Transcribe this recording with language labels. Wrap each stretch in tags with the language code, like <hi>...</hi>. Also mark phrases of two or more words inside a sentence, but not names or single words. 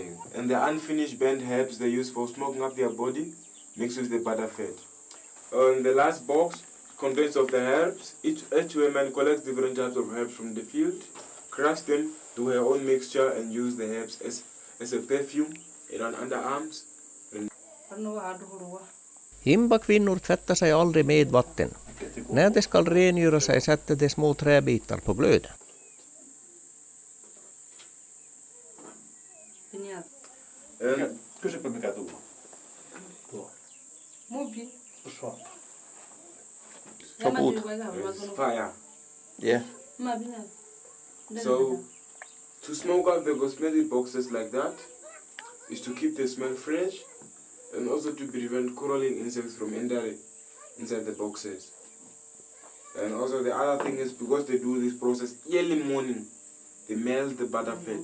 <en>And the unfinished bent herbs they use for smoking up their body mixed with the butterfat. And the last box contains of the herbs. Each woman collects different types of herbs from the field, crush them, do her own mixture and use the herbs as a perfume in her underarms.</en> <sv>Himba-kvinnor tvättar sig aldrig med vatten. När de ska rengöra sig sätter de små träbitar på glöd.</sv> <fi>Kysypä mikä tuo. Tuo. Soput.</fi> <en>It's fire. Yeah. So, to smoke out the cosmetic boxes like that is to keep the smell fresh and also to prevent crawling insects from entering inside the boxes. And also the other thing is because they do this process early morning, they melt the butterfat.</en>